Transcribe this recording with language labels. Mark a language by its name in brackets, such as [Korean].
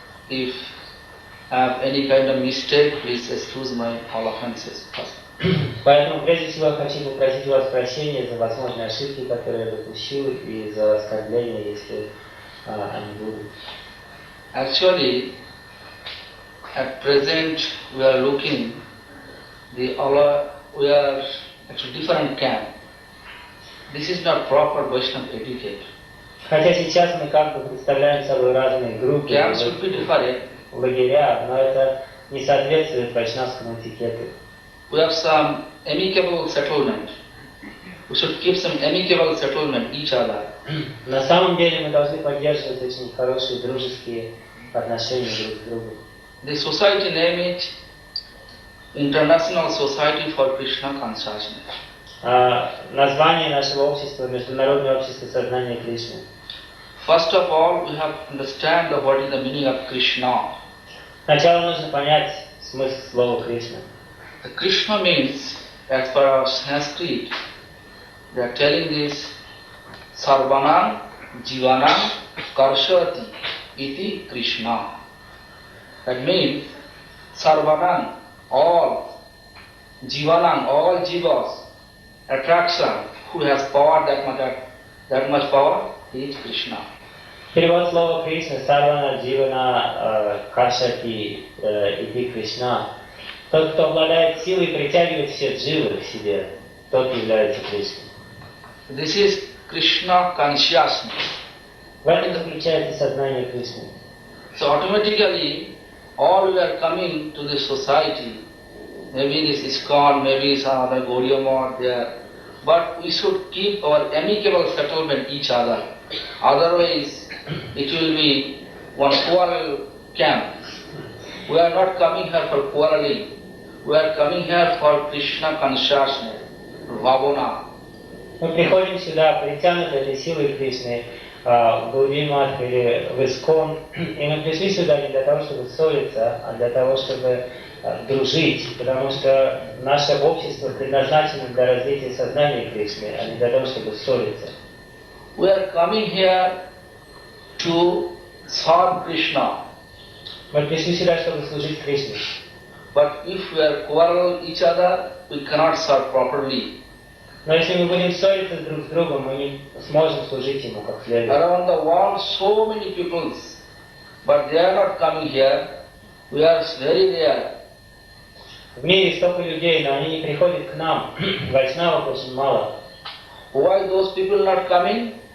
[English] If I have any kind of mistake, please excuse my all offenses first. [Russian] Поэтому прежде всего я хочу попросить у вас прощения за возможные ошибки, которые я допущу, и за оскорбления, если они будут. [English] Actually, at present we are looking, we are actually different camp. This is not proper Vaishnava etiquette. [Russian] Хотя сейчас мы как бы представляем собой разные группы, лагеря, но это не соответствует вайшнавскому этикету. [English] We have some amicable settlement. We should keep some amicable settlement each other. [Russian] На самом деле мы должны поддерживать очень хорошие дружеские отношения друг к другу. [English] The society name it International Society for Krishna Consciousness. [Russian] Название нашего общества — Международное общество сознания Кришны. [English] First of all, we have to understand what is the meaning of Krishna. [Russian] Сначала нужно понять смысл слова Кришна. [English] Krishna means, as per our Sanskrit, they are telling this [Sanskrit] Sarvanam Jivanam Karshati iti Krishna. [English] That means Sarvanam, all Jivanam, all Jivas, attraction, who has power, that much power, he is Krishna. [Russian] Перевод слова Кришна, [Sanskrit] Сарвана Дживана Каршати ити Кришна. [Russian] Тот, кто обладает силой, притягивает все дживы к себе, тот является Кришной. [English] This is Krishna consciousness. [Russian] В этом заключается сознание Кришны. [English] So automatically, all we are coming to the society, maybe this ISKCON, maybe some other Gaudiya Math there, but we should keep our amicable settlement each other. Otherwise, it will be one quarrel camp. We are not coming here for quarreling. We are coming here for Krishna consciousness, Bhavana. [Russian] Мы приходим сюда, притянуты этой силой Кришны, в Гаудия Мат или в ИСККОН, и мы пришли сюда не для того, чтобы ссориться, а для того, чтобы дружить, потому что наше общество предназначено для развития сознания Кришны, а не для того, чтобы ссориться. [English] We are coming here to serve Krishna. [Russian] Мы пришли сюда, чтобы служить Кришне. [English] But if we are quarrel each other, we cannot serve properly. [Russian] Но если мы будем ссориться друг с другом, мы не сможем служить Ему как следует. [English] Around the world, so many people, but they are not coming here. We are very rare. [Russian] В мире столько людей, но они не приходят к нам. Вайшнавов очень мало. [English] Why those people not coming?